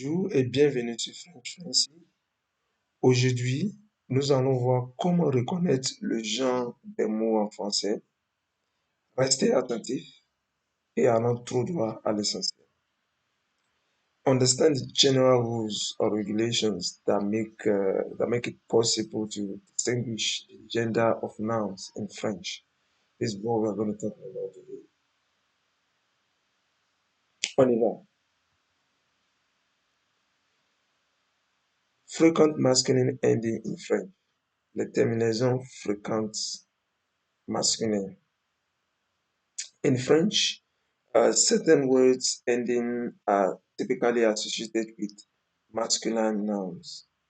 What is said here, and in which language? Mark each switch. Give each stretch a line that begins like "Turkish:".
French: et bienvenue sur French Fancy. Aujourd'hui, nous allons voir comment reconnaître le genre des mots en français. Restez attentifs et allons tout droit à l'essentiel.
English: Understand the general rules or regulations that make it possible to distinguish the gender of nouns in French. This is what we're going to talk about today.
French: On y va.
English: Frequent masculine ending in French.
French: Les terminaisons fréquentes masculines.
English: In French, certain words ending are typically associated with masculine nouns.